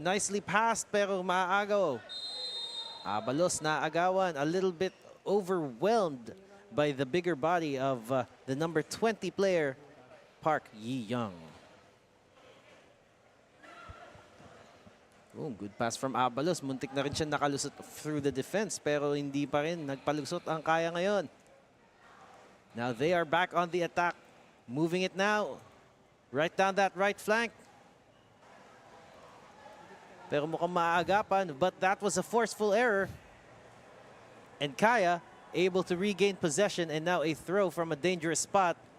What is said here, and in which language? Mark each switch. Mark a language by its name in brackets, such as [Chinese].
[English] Nicely passed [Filipino] pero maaagaw. Abalos na agawan. [English] A little bit overwhelmed by the bigger body of the number 20 player, Park Yi-young. Oh, good pass from Abalos. [Filipino] Muntik na rin siya nakalusot through the defense pero hindi pa rin nagpalusot ang kaya ngayon. [English] Now they are back on the attack. Moving it now. Right down that right flank. [Filipino] Pero mukhang maaagapan, [English] but that was a forceful error. And Kaya able to regain possession, and now a throw from a dangerous spot.